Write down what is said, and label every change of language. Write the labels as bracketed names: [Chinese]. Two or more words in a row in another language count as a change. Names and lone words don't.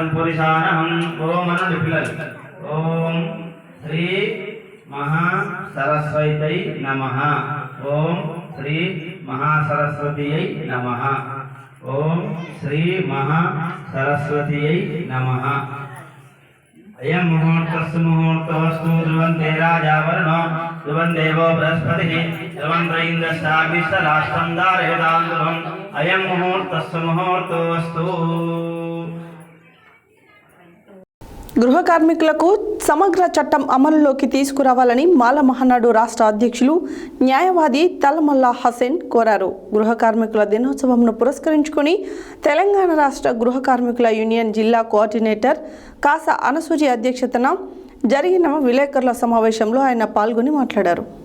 [Sanskrit] पुरुषानहं ओम अनुलिपिलल ओम श्री महासरस्वत्यै नमः ओम श्री महासरस्वत्यै नमः ओम श्री महासरस्वत्यै नमः अयं मुहूर्तस्य मुहूर्तोऽस्तु ध्रुवन्ते राजावरणो ध्रुवन् देवो बृहस्पतिः ध्रुवन् इन्द्रश्चाग्निश्च धारयतां ध्रुवम् अयं मुहूर्तस्य मुहूर्तोऽस्तु। [Telugu] గృహ కార్మికులకు సమగ్ర చట్టం అమలులోకి తీసుకురావాలని మాల మహానాడు రాష్ట్ర అధ్యక్షులు న్యాయవాది తలమల్లా హసన్ కోరారు. గృహ కార్మికుల దినోత్సవంను పురస్కరించుకొని తెలంగాణ రాష్ట్ర గృహ కార్మికుల యూనియన్ జిల్లా కోఆర్డినేటర్ కాసా అనసూయ అధ్యక్షతన జరిగిన విలేకరుల సమావేశంలో ఆయన పాల్గొని మాట్లాడారు.